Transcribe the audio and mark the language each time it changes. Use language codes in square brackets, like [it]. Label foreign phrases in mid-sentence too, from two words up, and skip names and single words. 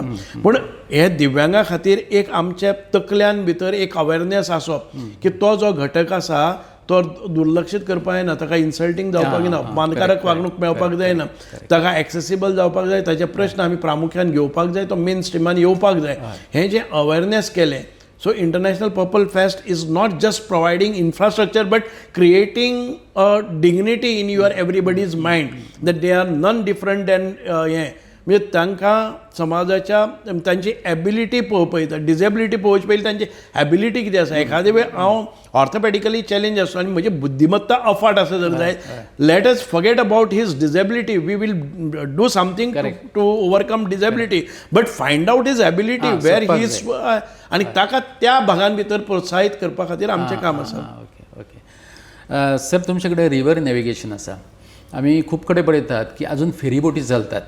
[kok] पूण हे दिव्यांगा खातीर एक आमच्या तकल्यान भितर एक अवेरनेस आसप की तो जो घटक आसा तो दुर्लक्षीत करपाक जायना, ताका इन्सल्टींग जावपाक जायना, अपमानकारक वागणूक मेळपाक जायना, ताका एक्सेसिबल जावपाक जाय, ताचे प्रश्न आमी प्रामुख्यान घेवपाक जाय, तो मेन स्ट्रिमान येवपाक जाय. हें जें अवेरनेस केलें. [en] So International Purple Fest is not just providing infrastructure but creating a dignity in your everybody's mind that they are none different than [kok] म्हणजे तांकां समाजाच्या तांची एबिलिटी पळोवप, डिजेबिलिटी पळोवचे पयलीं तांची एबिलिटी कितें आसा. एखादे वेळ हांव [en] orthopedically challenge [kok] आसता आनी म्हजी बुद्धिमत्ता अफाट आसा जर जाय, [en] let us forget about his disability, we will do something to overcome disability, but find out his ability where he is [kok] आनी ताका त्या भागान भितर प्रोत्साहीत करपा खातीर आमचें काम आसा. ओके. सर, तुमचे कडेन [en] river navigation [kok] आसा आमी खूब कडेन पळयतात की अजून फेरीबोटी चलतात.